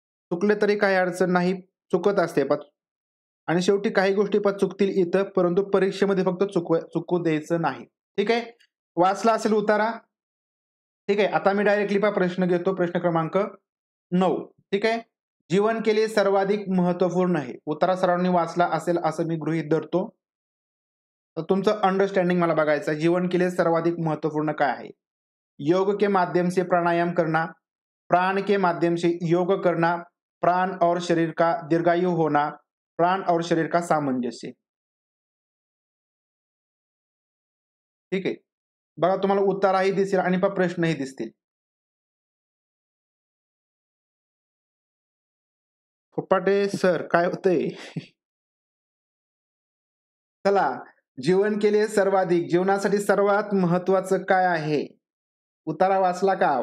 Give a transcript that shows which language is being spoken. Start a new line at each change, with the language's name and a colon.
Marathi: चुकले तरी काही अडचण नाही, चुकत असते आणि शेवटी काही गोष्टी चुकतील इथं, परंतु परीक्षेमध्ये फक्त चुकू द्यायचं नाही. ठीक आहे. वाचला असेल उतारा. ठीक आहे. आता मी डायरेक्टली प्रश्न घेतो. प्रश्न क्रमांक 9. ठीक आहे.
Hindi: जीवन के लिए सर्वाधिक महत्वपूर्ण है.
Marathi: उतारा सर्वांनी वाचला असेल असं मी गृहीत धरतो. तर तुमचं अंडरस्टँडिंग मला बघायचं आहे.
Hindi: जीवन के लिए सर्वाधिक महत्वपूर्ण
Marathi: काय आहे?
Hindi: योग के माध्यम से प्राणायाम करना, प्राण के माध्यम से योग करना, प्राण और शरीर का दीर्घायु होना, प्राण और शरीर का सामंजस्य.
Marathi: ठीक आहे. बघा तुम्हाला उताराही दिसेल आणि प्रश्नही दिसतील. फुपाटे सर काय होतंय? चला,
Hindi: जीवन के लिए सर्वाधिक,
Marathi: जीवनासाठी सर्वात महत्वाचं काय आहे? उतारा वाचला का?